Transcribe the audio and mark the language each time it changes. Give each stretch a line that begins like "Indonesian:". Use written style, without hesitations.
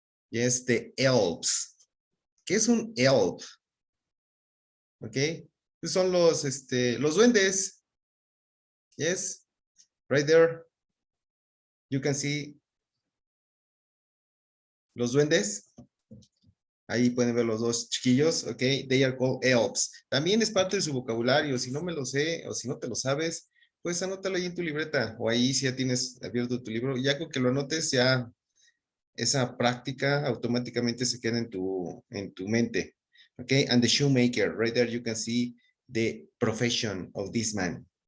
English: Yes, the elves.
Spanish: ¿Qué es un elf?
English: Okay,
Spanish: son los duendes.
English: Yes, right there. You can see
Spanish: Los duendes. Ahí pueden ver los dos chiquillos, ok.
English: They are called elves.
Spanish: También es parte de su vocabulario. Si no me lo sé o si no te lo sabes, pues anótalo ahí en tu libreta. O ahí si ya tienes abierto tu libro. Ya con que lo anotes, ya esa práctica automáticamente se queda en tu mente.
English: Ok. And the shoemaker. Right there you can see the profession of this man.